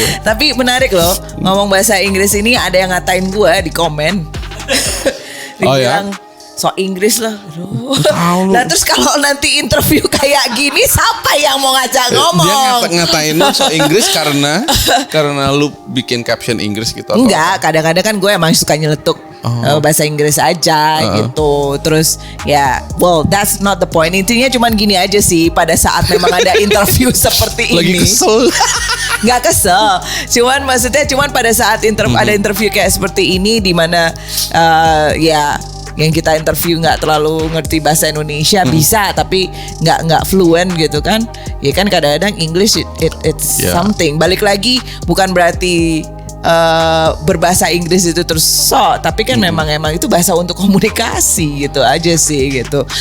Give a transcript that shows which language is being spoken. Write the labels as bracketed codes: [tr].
[id] Tapi menarik loh, ngomong bahasa Inggris ini ada yang ngatain gue di komen. Oh ya? So Inggris lah. Nah terus kalau nanti interview kayak gini, siapa yang mau ngajak ngomong? Dia ngatain lu so Inggris karena lu bikin caption Inggris gitu. Enggak, kadang-kadang kan gue emang suka nyeletuk bahasa Inggris aja gitu. Terus [en] well that's not the point. [id] Intinya cuman gini aja sih, pada saat memang ada interview seperti Lagi ini. kesel. Nggak kesel, cuman pada saat ada interview kayak seperti ini di mana yang kita interview nggak terlalu ngerti bahasa Indonesia, bisa tapi nggak fluent gitu kan. Ya kan kadang-kadang [en] English it's something. [id] Balik lagi bukan berarti berbahasa Inggris itu terus tapi kan memang itu bahasa untuk komunikasi gitu aja sih gitu.